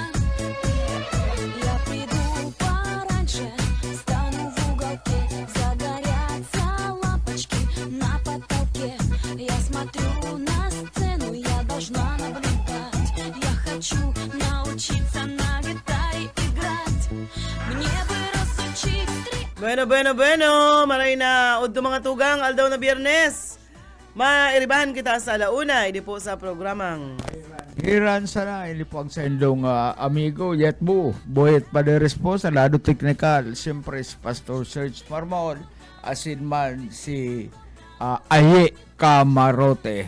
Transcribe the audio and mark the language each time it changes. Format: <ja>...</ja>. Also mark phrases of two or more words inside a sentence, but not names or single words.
<ru>Я приду пораньше, стану в уголке. Загорятся лампочки на потолке. Я смотрю на сцену, я должна наблюдать. Я хочу научиться на гитаре играть. Мне бы разучить три.</ru> <bik>Bueno. Maray na udto mga tugang, aldaw na Biyernes. Mairibahan kita sa alauna, hindi po sa programang Hiran sana, ili po ang sa indong amigo, Yetbu, Boyet Paderes po sa lado technical, siyempre si Pastor Serge Marmol, asin man si Aye Camarote.</bik>